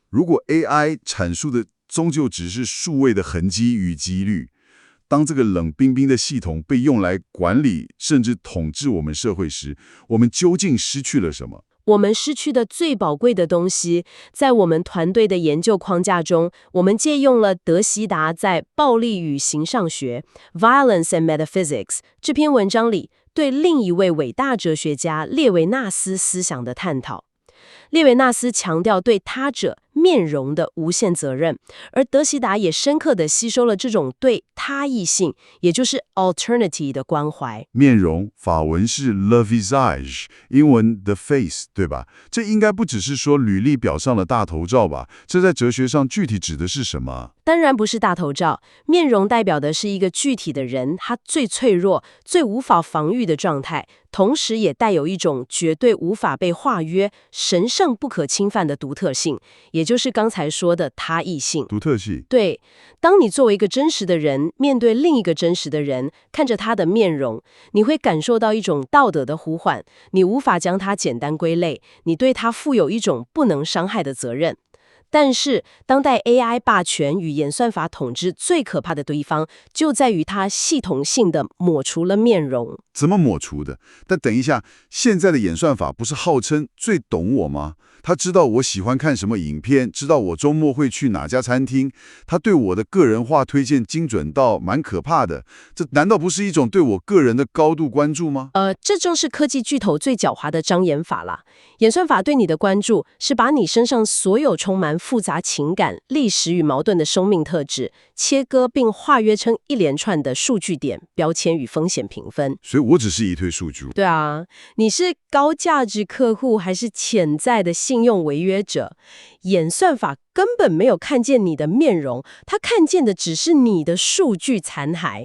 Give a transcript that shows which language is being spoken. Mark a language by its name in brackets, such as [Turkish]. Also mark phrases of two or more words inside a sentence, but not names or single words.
[Chinese] 如果 AI 闡述的終究只是數位的痕跡與幾率，當這個冷冰冰的系統被用來管理甚至統治我們社會時，我們究竟失去了什麼？我們失去的最寶貴的東西，在我們團隊的研究框架中，我們借用了德希達在《暴力與形上學》（Violence and Metaphysics） 這篇文章裡對另一位偉大哲學家列維納斯思想的探討。列維納斯強調對他者面容的無限責任，而德希達也深刻地吸收了這種對他異性，也就是 alternity 的關懷。面容，法文是 [French] le visage， [Chinese] 英文 [English] the face， [Chinese] 對吧？這應該不只是說履歷表上的大頭照吧？這在哲學上具體指的是什麼？當然不是大頭照，面容代表的是一個具體的人，他最脆弱、最無法防禦的狀態，同時也帶有一種絕對無法被化約、神聖不可侵犯的獨特性，也就是剛才說的他異性。獨特性。對，當你作為一個真實的人，面對另一個真實的人，看着他的面容，你會感受到一種道德的呼喚，你無法將它簡單歸類，你對他負有一種不能傷害的責任。但是，當代 AI 霸權與演算法統治最可怕的地方，就在於它系統性的抹除了面容。怎麼抹除的？但等一下，現在的演算法不是號稱最懂我嗎？他知道我喜歡看什麼影片，知道我周末會去哪家餐廳，他對我的個人化推薦精準到蠻可怕的。這難道不是一種對我個人的高度關注嗎？這正是科技巨頭最狡猾的障眼法了。演算法對你的關注，是把你身上所有充滿複雜情感、歷史與矛盾的生命特質，切割並化約成一連串的數據點、標籤與風險評分。所以我只是一堆數據。對啊，你是高價值客戶還是潛在的信用違約者？演算法根本沒有看見你的面容，它看見的只是你的數據殘骸。